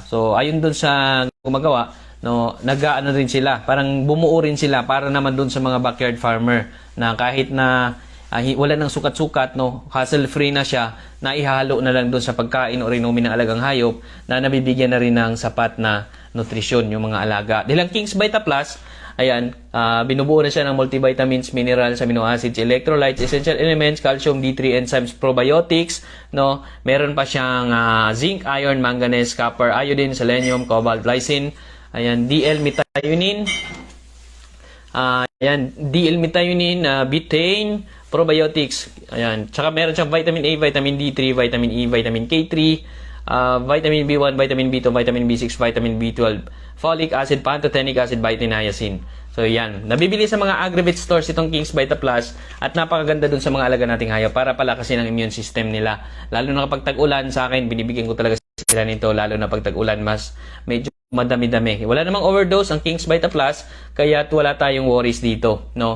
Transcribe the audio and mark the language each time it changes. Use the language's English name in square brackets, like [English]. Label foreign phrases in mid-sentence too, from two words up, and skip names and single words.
[Filipino] So, ayun doon sa gumagawa, no, nag-ano rin sila, parang bumuo rin sila para naman doon sa mga [English] backyard farmer [Filipino] na kahit na wala nang sukat-sukat, no, hassle-free na siya, na ihalo na lang doon sa pagkain o inumin ng alagang hayop na nabibigyan na rin ng sapat na nutrisyon yung mga alaga. Dahil ang King's Vita Plus, ayan, binubuo na siya ng multivitamins, [English] minerals, amino acids, electrolytes, essential elements, calcium, D3, enzymes, probiotics, no. [Filipino] Meron pa siyang [English] zinc, iron, manganese, copper, iodine, selenium, cobalt, lysine, ayan, DL-methionine, ayan, DL-methionine, betaine, probiotics, ayan. [Filipino] Tsaka meron siyang [English] vitamin A, vitamin D3, vitamin E, vitamin K3, vitamin B1, vitamin B2, vitamin B6, vitamin B12, folic acid, pantothenic acid, niacin. [Filipino] So, yan. Nabibili sa mga Agribet stores itong King's Vita Plus at napakaganda dun sa mga alaga nating hayop para palakasin ang [English] immune system [Filipino] nila. Lalo na kapag tag-ulan, sa akin, binibigyan ko talaga sila nito, lalo na pag tag-ulan, mas medyo madami-dami. Wala namang overdose ang King's Vita Plus, kaya wala tayong worries dito, no?